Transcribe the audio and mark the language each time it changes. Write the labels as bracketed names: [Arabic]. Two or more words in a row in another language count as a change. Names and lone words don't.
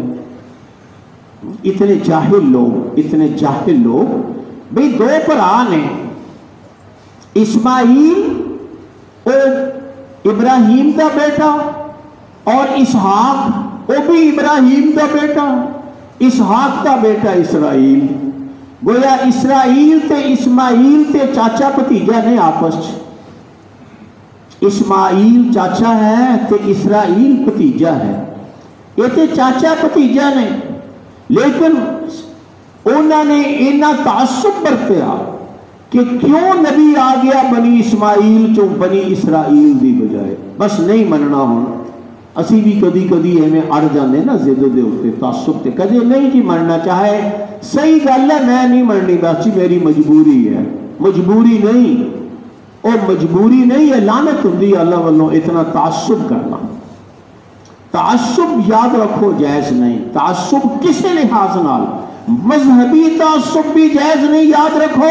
[Punjabi] اتنے جاہل لوگ بھئی دو بھرا نے، اسماعیل او ابراہیم کا بیٹا اور اسحاق وہ بھی ابراہیم کا بیٹا، اسحاق کا بیٹا اسرائیل، گویا اسرائیل تے اسماعیل تے چاچا بھتیجا نے آپس، اسماعیل چاچا ہے تے اسرائیل بھتیجا ہے، یہ تے چاچا بھتیجا نے، لیکن انہوں نے اینا تعصب برتیا کہ کیوں نبی آ گیا بنی اسماعیل چوں بنی اسرائیل دی بجائے، بس نہیں مننا ہونا۔ اسی بھی کدی کدی ایویں اڑ جاندے نا ضد دے اوتے تعصب تے، کدے نہیں جی مننا، چاہے صحیح گل ہے میں نہیں مننی، بس جی میری مجبوری ہے، مجبوری نہیں، او مجبوری نہیں ہے، لعنت ہوندی اللہ والوں اتنا تعصب کرنا۔ تعصب یاد رکھو جائز نہیں، تعصب کسی لحاظ نال، مذہبی تعصب بھی جائز نہیں، یاد رکھو۔